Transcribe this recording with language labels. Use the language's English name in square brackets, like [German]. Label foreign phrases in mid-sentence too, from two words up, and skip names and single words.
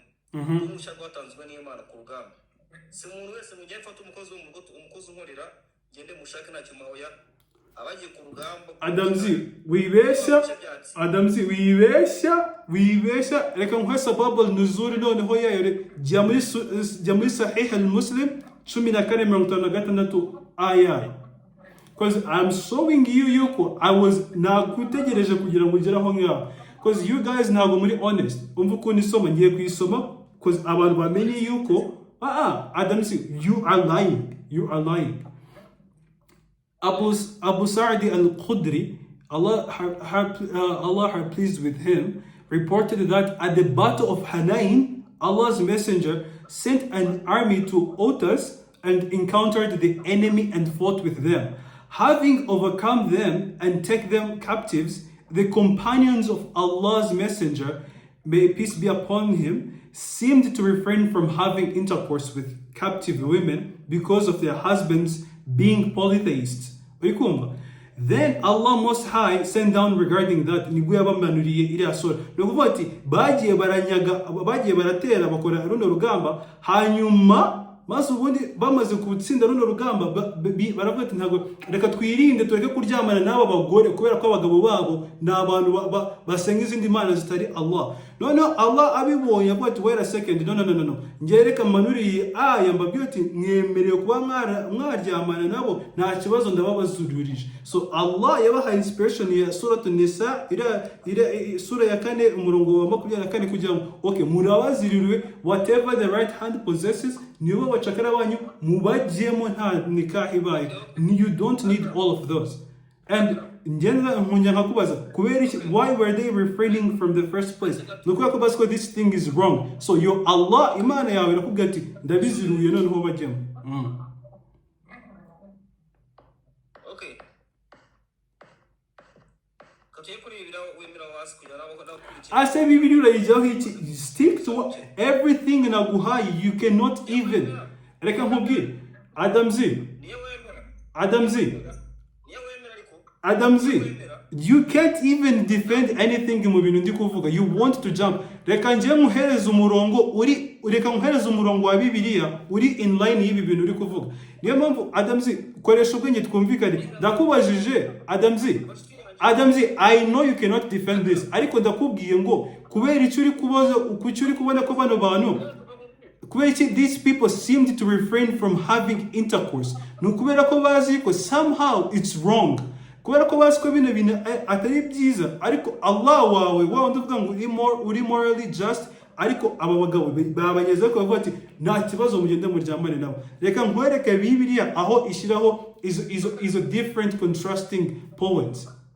[Kinyarwanda] Umushya rwatanzwe n'Imana ku rugamba. Si umuntu wese mu gihe mfata umukozi unkorera gende mushake ntacyo mahoya abagiye ku rugamba. wibeshya reka nkwe sababu nuzuri noneho yayo jya muri sahih al-Muslim 14:56 aya. [English] Because I'm showing you yuko I was [Kinyarwanda] nakutegereje kugira ngo ugeraho ngaho, [English] because you guys [Kinyarwanda] ntabwo muri [English] honest. [Kinyarwanda] Umva ukuntu isoma, ngiye kuyisoma because abantu bamenye yuko Adams, [English] you are lying. Abu Sa'd al-Khudri Allah are pleased with him, reported that at the battle of Hunayn, Allah's messenger sent an army to Otas and encountered the enemy and fought with them. Having overcome them and take them captives, the companions of Allah's messenger, may peace be upon him, seemed to refrain from having intercourse with captive women because of their husbands being polytheists. Urikumva? Then Allah Most High sent down regarding that [Kinyarwanda] nibwo yabamanuriye iriya sura. Ni ukuvuga ati bagiye baratera bakora runo rugamba, hanyuma maze ubundi bamaze gutsinda runo rugamba baravuga ati ntabwo reka twirinde tureke kuryamana n'aba bagore kubera ko abagabo babo ni abantu basenga izindi mana zitari Allah. Noneho Allah abibonye avuga ati [English] wait a second, [Kinyarwanda] no, njye reka manuriye aya mbabwira ati mwemerewe kuba mwaryamana nabo, nta kibazo ndababazururije. So Allah yabahaye inspiration ya suratu Nisa ira sura ya 4 umurongo wa 24 kugira ngo okay murabaziririwe [English] whatever the right hand possesses, [Kinyarwanda] nibo bacakara banyu mubajyemo nta nikah ibaye. [English] You don't need all of those. And why were they refraining from the first place? This thing is wrong. So your Allah [Kinyarwanda] imana yawe irakubwira ati ndabiziruye noneho bajyemo. [English] Okay. I say stick to everything naguhaye. You cannot even. Adam Z, you can't even defend anything [Kinyarwanda] mu bintu ndi kuvuga. [English] You want to jump. [Kinyarwanda] Reka nje muhereza umurongo wa Bibiliya uri [English] in line [Kinyarwanda] y'ibi bintu uri kuvuga. Niyo mpamvu Adam Z, koresha ubwenge twumvikane. [English] Ndakubajije Adam Z, I know you cannot defend this. [Kinyarwanda] Ariko ndakubwiye ngo kubera icyo uri kubaza ukucyo uri kubona ko bano bantu [English] these people seemed to refrain from having intercourse. [Kinyarwanda] Nukubera ko bazi ko [English] somehow it's wrong. [Kinyarwanda] Kubera ko bazi ko bino bintu atari byiza, ariko Allah wawe uvuga ngo uri [English] morally just, [Kinyarwanda] ariko aba bagabo babanyeze ko bavuga ati nta kibazo mugende muryamane nabo. Reka nkwereke Bibiliya aho ishyiraho izo [English] different contrasting points.